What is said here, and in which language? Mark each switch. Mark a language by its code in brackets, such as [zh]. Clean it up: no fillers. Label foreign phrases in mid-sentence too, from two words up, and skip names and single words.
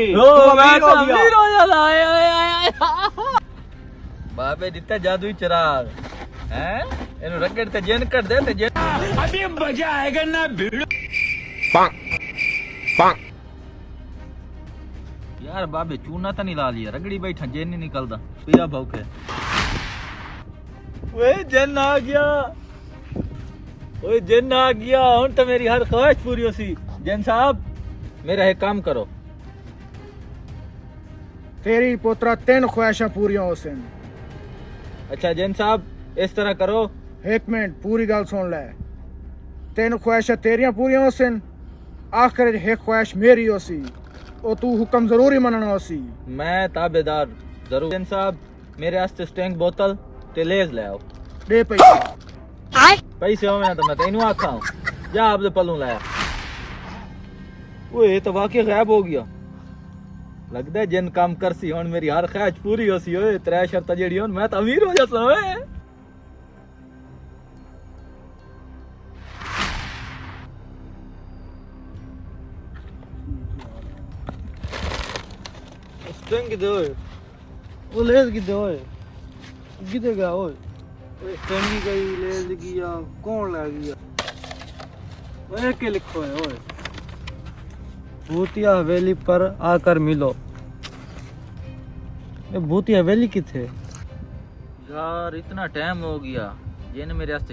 [pa] او [ur] میں تو امیر ہو جاتا [pa] بابے دتا جادوئی چراغ ہیں اینو رگڑ تے جن کر دے تے جن [ur] ابھی مزہ آئے گا نا [pa] بھیڑ یار بابے چونا تو نہیں لا لیا رگڑی بیٹھا جن نہیں نکلدا پیا بھوکے اوئے جن آ گیا اوئے جن آ گیا ہن تو میری ہر خواہش پوری ہو سی جن صاحب [ur] میرا ایک کام کرو [pa] تیری پوترا 3 خواہشاں پوریاں ہو سن [ur] اچھا جن صاحب اس طرح کرو [pa] 1 منٹ پوری گل سن لے 3 خواہشاں تیریاں پوریاں ہو سن آخر 1 خواہش میری ہو سی او تو حکم ضروری مننا ہو سی میں تابعدار ضرور جن صاحب میرے واسطے سٹینگ بوتل تے لیز لے آؤ دے پیسے پیسے ہونا تو میں تینوں آکھاں جا آپ دے پلوں لایا اوئے [ur] یہ تو واقعی غائب ہو گیا [pa] لگدا ہے جن کام کرسی ہن میری ہر خواہش پوری ہو سی اوئے 3 شرطاں جیڑی ہن میں تو امیر ہو جاسا اوئے سٹینگ دے اوئے او لیز کدے ہوئے کدے گیا اوئے سٹینگی گئی لیز گیا کون لے گیا اوئے کے لکھو ہے اوئے [ur] بھوتیا حویلی پر آ کر ملو [pa] یہ بھوتیا حویلی کتھے یار اتنا ٹائم ہو گیا جن میرے واسطے